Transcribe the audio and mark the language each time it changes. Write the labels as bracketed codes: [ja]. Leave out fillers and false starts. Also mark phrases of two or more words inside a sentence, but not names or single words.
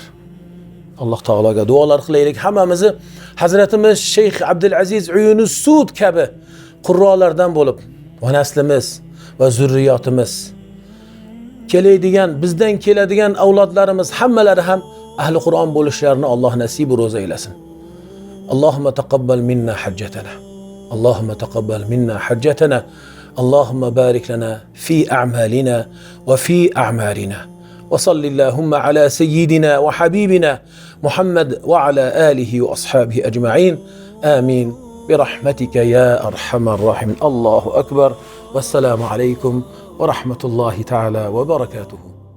[uz] Alloh taologa duolar qilaylik, hammamizni Hazratimiz Sheyx Abdulaziz Uyunus Sud kabi qurrolardan bo'lib, va naslimiz va zurriyotimiz, keladigan, bizdan keladigan avlodlarimiz hammalari ham ahli Qur'on bo'lishlarini Alloh nasib ro'za aylasin. [ar] اللهم تقبل منا حجتنا اللهم تقبل منا حجتنا. اللهم بارك لنا في أعمالنا وفي أعمارنا. وصل اللهم على سيدنا وحبيبنا محمد وعلى آله وأصحابه أجمعين آمين برحمتك يا أرحم الراحمين. الله أكبر والسلام عليكم ورحمة الله تعالى وبركاته.